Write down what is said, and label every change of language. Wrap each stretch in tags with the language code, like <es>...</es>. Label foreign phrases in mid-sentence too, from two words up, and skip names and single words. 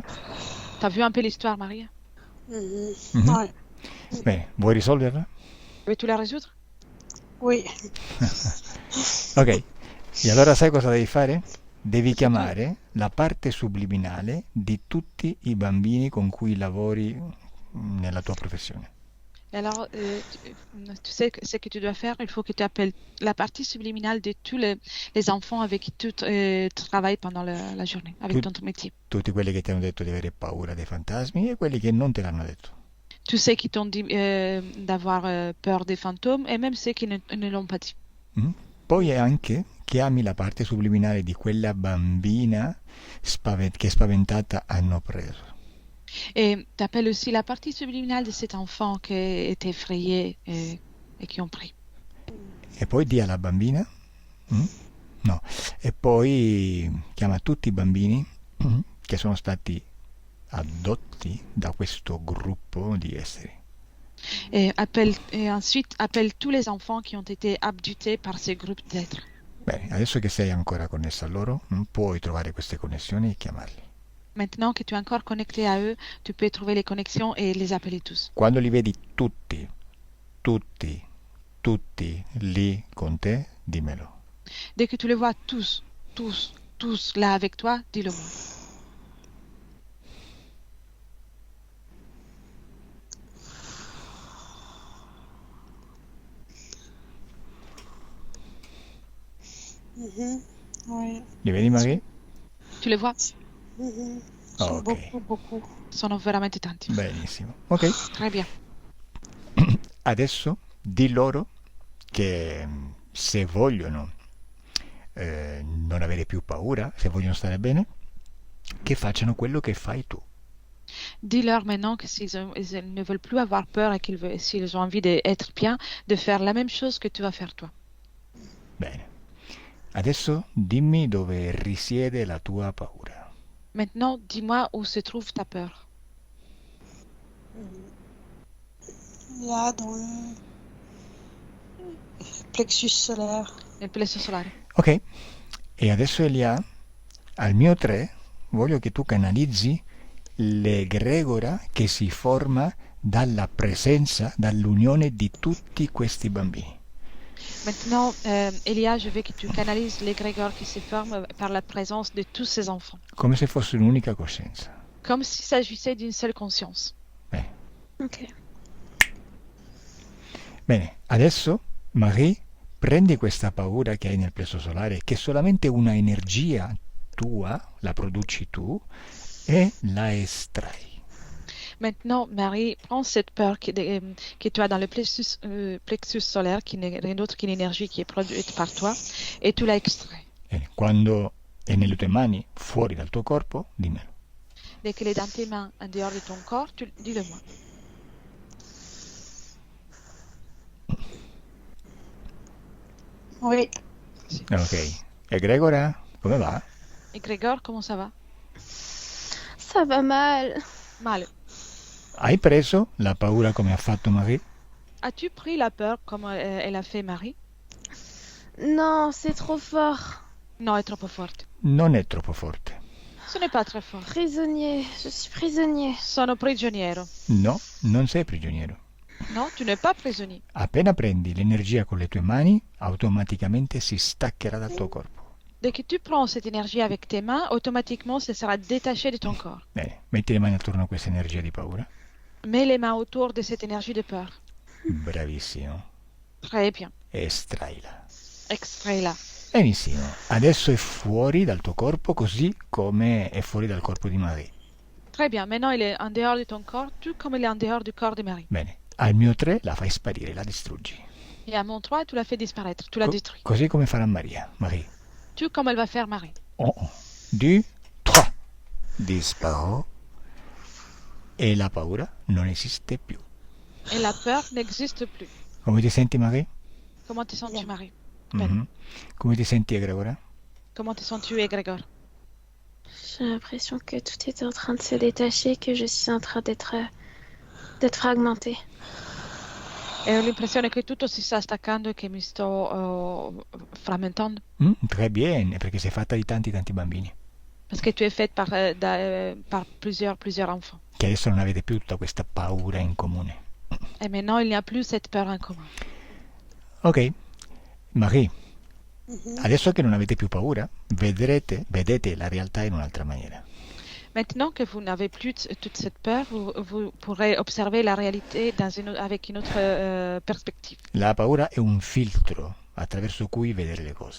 <fr>T'as vu un peu l'histoire, Marie? Mhm. Mhm. Ouais.</fr> <it>Bene, vuoi risolverla?</it> <fr>Veux-tu la résoudre? Oui.</fr> <it>Ok, e allora sai cosa devi fare? Devi chiamare la parte subliminale di tutti i bambini con cui lavori nella tua professione.</it> <fr>Et alors, tu sais ce que tu dois faire? Il faut que tu appelles la partie subliminale de tous les enfants avec qui tu travailles pendant la journée, avec ton métier.</fr> <it>Tutti quelli che ti hanno detto di avere paura dei fantasmi e quelli che non te l'hanno detto.</it> <fr>Tous ceux qui t'ont dit d'avoir peur des fantômes et même ceux qui ne l'ont pas dit.</fr> <it>Poi anche chiami la parte subliminale di quella bambina che è spaventata hanno preso.</it> <fr>Et tu appelles aussi la partie subliminale de cet enfant qui est effrayé et qui ont pris.</fr> <it>E poi di alla bambina, no, e poi chiama tutti i bambini che sono stati adotti da questo gruppo di esseri.</it> <fr>Et ensuite, appelle tous les enfants qui ont été abductés par ces groupes d'êtres.</fr> <it>Bene, adesso che sei ancora connessa a loro, puoi trovare queste connessioni e chiamarli.</it> <fr>Maintenant que tu es encore connecté à eux, tu peux trouver les connexions et les appeler tous.</fr> <it>Quando li vedi tutti lì con te, dimmelo.</it> <fr>Dès que tu les vois tous là avec toi, dis-le-moi. Mhm. Oui.</fr> <it>Li vedi Marie?</it> <fr>Tu les vois? Mhm. Ok. Beaucoup.</fr> <it>Sono veramente tanti. Benissimo. Ok,</it> <fr>Très bien.</fr> <it>adesso di loro che se vogliono non avere più paura, se vogliono stare bene, che facciano quello che fai tu.</it> <fr>Dis-leur maintenant que ils ne veulent plus avoir peur et s'ils ont envie d'être bien, de faire la même chose que tu vas faire toi.</fr> <it>Bene. Adesso dimmi dove risiede la tua paura.</it> <fr>Maintenant, dis-moi où se trouve ta peur. Là, dans le plexus solaire.</fr> <it>Nel plesso solare. Ok, e adesso Elia, al mio 3, voglio che tu canalizzi l'egregora che si forma dalla presenza, dall'unione di tutti questi bambini.</it> <fr>Maintenant, Elia, je veux que tu canalises l'égrégore qui se forme par la présence de tous ces enfants.</fr> <it>Come se fosse un'unica coscienza.</it> <fr>Comme s'il s'agissait d'une seule conscience.</fr> <it>Bene. Ok. Bene, adesso Marie, prendi questa paura che hai nel plesso solare, che è solamente una energia tua, la produci tu, e la estrai.</it> <fr>Maintenant, Marie, prends cette peur que tu as dans le plexus solaire, qui n'est rien d'autre qu'une énergie qui est produite par toi, et tu la extrais.</fr> <it>Bene, quando è nelle tue mani, fuori dal tuo corpo, dimmelo.</it> <fr>Dès qu'elle est dans tes mains, en dehors de ton corps, dis-le-moi. Oui.</fr> <it>Ok. Egregora, come va?</it> <fr>Égrégore, comment ça va? Ça va mal. Mal.</fr> <it>Hai preso la paura come ha fatto Marie?</it> <fr>As-tu pris la peur comme elle a fait Marie? Non, c'est trop fort.</fr> <it>Non, è troppo forte. Non è troppo forte.</it> <fr>Ce n'est pas très fort. Prisonnier, je suis prisonnier.</fr> <it>Sono prigioniero. No, non sei prigioniero.</it> <fr>Non, tu n'es pas prisonnier.</fr> <it>Appena prendi l'energia con le tue mani, automaticamente si staccherà dal tuo corpo.</it> <fr>Dès que tu prends cette énergie avec tes mains, automatiquement, ce sera détaché de ton corps.</fr> <it>Bene, metti le mani attorno a questa energia di paura.</it> <fr>Mets les mains autour de cette énergie de peur.</fr> <it>Bravissimo.</it> <fr>Très bien.</fr> <it>Estraila.</it> <fr>Extrais-la.</fr> <it>Benissimo. Adesso è fuori dal tuo corpo così come è fuori dal corpo di Marie.</it> <fr>Très bien, maintenant il est en dehors de ton corps, tout comme il est en dehors du corps de Marie.</fr> <it>Bene, al mio 3 la fai sparire, la distruggi.</it> <fr>Et à mon 3, tu l'as fait disparaître, tu l'as détruit.</fr> <it>Così come farà Maria.</it> <fr>Marie. Tout comme elle va faire Marie.</fr> <it>1, 2, 3. Disparò e la paura non esiste più.</it> <fr>Et la peur n'existe plus.</fr> <it>Come ti senti, Marie?</it> <fr>Comment te sens-tu, Bien. Marie?</fr> <it>Mhm. Come ti senti, Egregora?</it> <fr>Comment te sens-tu, Égrégore? J'ai l'impression que tout est en train de se détacher, que je suis en train d'être fragmentée.</fr> <it>E ho l'impressione che tutto si sta staccando e che mi sto frammentando.</it> <fr>Très bien,</fr> <it>è perché sei fatta di tanti bambini.</it> <fr>Parce que tu es faite par plusieurs enfants.</fr> <it>Che adesso non avete più tutta questa paura in comune.</it> <fr>Et maintenant, il n'y a plus cette peur en commun.</fr> <it>Ok, Marie, Mhm. adesso che non avete più paura, vedete la realtà in un'altra maniera.</it> <fr>Maintenant que vous n'avez plus toute cette peur, vous pourrez observer la réalité avec une autre perspective.</fr> <it>La paura è un filtro attraverso cui vedere le cose.</it>